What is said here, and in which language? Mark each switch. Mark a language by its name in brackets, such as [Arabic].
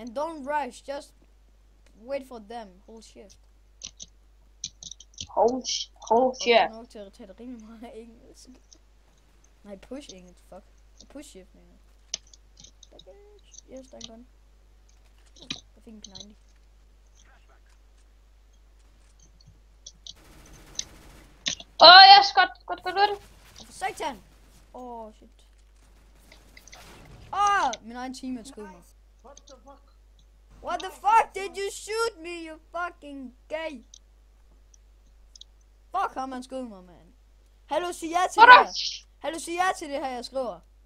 [English] And don't rush, just wait for them. Hold shift. Hold shit. [Danish] Og jeg er nok til at tale rimelig meget engelsk. Nej, push engelsk, fuck. [English] Push shift, [Danish] mener jeg. [English] Yes, [Danish] der er en gun. Jeg fik en P90. [English] Yes, [Danish] godt. Hvorfor satan? [English] Shit. [Danish] Min egen teammate skød mig. [English] What the fuck did you shoot me, you fucking gay? [Danish] Fuck ham, han skød mig, man. Hallo, sig ja til det her. Hallo, sig ja til det her, jeg skriver.